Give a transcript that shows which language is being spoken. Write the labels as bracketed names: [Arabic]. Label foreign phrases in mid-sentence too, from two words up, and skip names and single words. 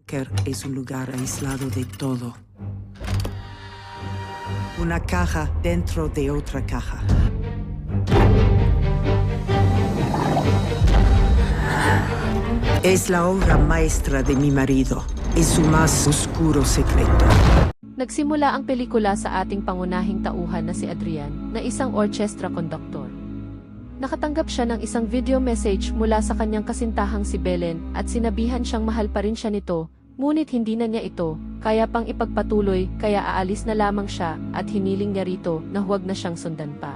[Spanish] búnker es un lugar aislado de todo. Una caja dentro de otra caja. Es la obra maestra de mi marido. Es su más oscuro secreto. [Filipino] Nagsimula ang pelikula sa ating pangunahing tauhan na si Adrian, na isang [English] orchestra conductor. [Filipino] Nakatanggap siya ng isang video message mula sa kanyang kasintahang si Belen at sinabihan siyang mahal pa rin siya nito, ngunit hindi na niya ito, kaya pang ipagpatuloy, kaya aalis na lamang siya at hiniling niya rito na huwag na siyang sundan pa.